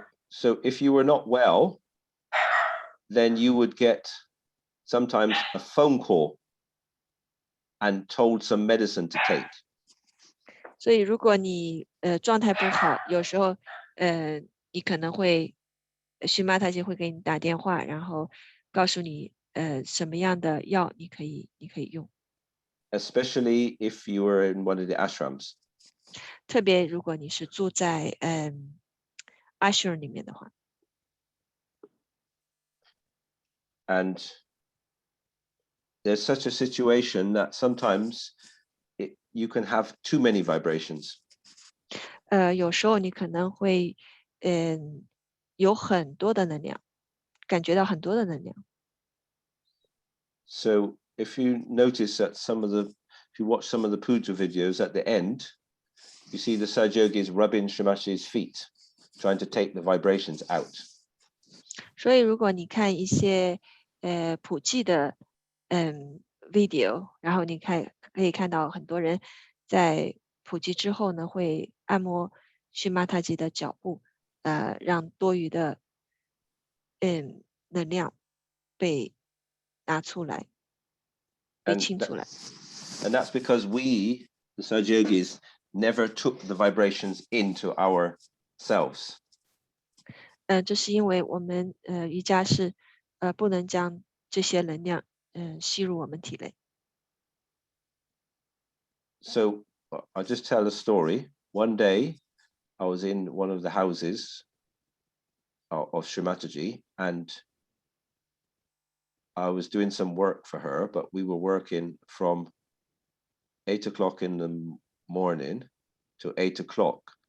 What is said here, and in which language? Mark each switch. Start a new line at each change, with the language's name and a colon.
English: So if you were not well, then you would get sometimes a phone call and told some medicine to take.
Chinese: 所以如果你状态不好，有时候你可能会荨麻太吉会给你打电话，然后告诉你什么样的药你可以用。
English: Especially if you were in one of the ashrams.
Chinese: 特别如果你是住在ashram 里面的话。
English: And there's such a situation that sometimes you can have too many vibrations.
Chinese: 有时候你可能会有很多的能量，感觉到很多的能量。
English: So if you notice that if you watch some of the puja videos at the end, you see the Sajogis rubbing Shimashi's feet, trying to take the vibrations out.
Chinese: 所以如果你看一些普济的video，然后你可以看到很多人在普济之后呢，会按摩荨麻他吉的脚部，让多余的能量被拿出来，被清出来。
English: And that's because we, the Sajogis, never took the vibrations into ourselves.
Chinese: 这是因为我们瑜伽是不能将这些能量吸入我们体内。
English: So I'll just tell a story. One day, I was in one of the houses of Shrimataji, and I was doing some work for her, but we were working from 8 o'clock in the morning to 8 o'clock.